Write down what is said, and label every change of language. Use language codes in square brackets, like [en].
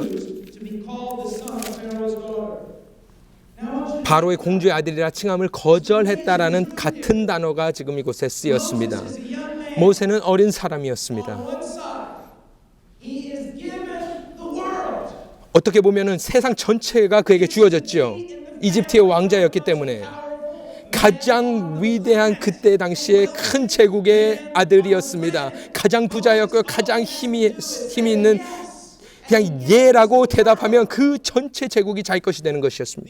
[en] To be called the son of Pharaoh's daughter. Now, [ko] 바로의 공주의 아들이라 칭함을 거절했다라는 같은 단어가 지금 이곳에 쓰였습니다. [en] as a young man [ko] 모세는 어린 사람이었습니다. [en] on one side, he is given the world. [ko] 어떻게 보면은 세상 전체가 그에게 주어졌죠. 이집트의 왕자였기 때문에 가장 위대한 그때 당시에 큰 제국의 아들이었습니다. 가장 부자였고 가장 힘이 있는, 그냥 예라고 대답하면 그 전체 제국이 자기 것이 되는 것이었습니다.